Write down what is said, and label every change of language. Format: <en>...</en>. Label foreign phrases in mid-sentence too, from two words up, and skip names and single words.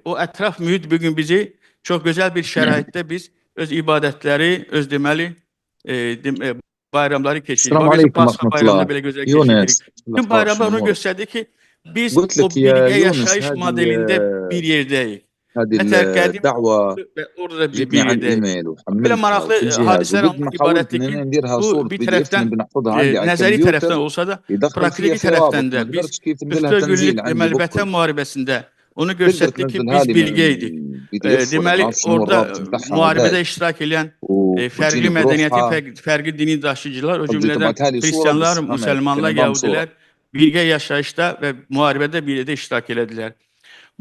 <az>O ətraf mühit bugün bizi çox gözəl bir şəraitdə biz öz ibadətləri, öz deməli bayramları keçiririk. Pasxa bayramını belə gözəl keçiririk. Bütün bayramlar onu göstərdi ki, biz o birgə yaşayış modelində bir yerdəyik. الدعوة جبني بلا maraqlı hadisələr ibarətdir ki, bu bir tərəfdən nəzəri tərəfdən olsa da, praktiki tərəfdən də biz 44 günlük deməli vətən müharibəsində onu göstərdik ki, biz birgəydik. Deməli, orada müharibədə iştirak edən fərqli mədəniyyətin, fərqli dini daşıyıcılar, o cümlədən xristianlar, müsəlmanlar, yahudilər birgə yaşayışda və müharibədə bir yerdə iştirak elədilər.</az>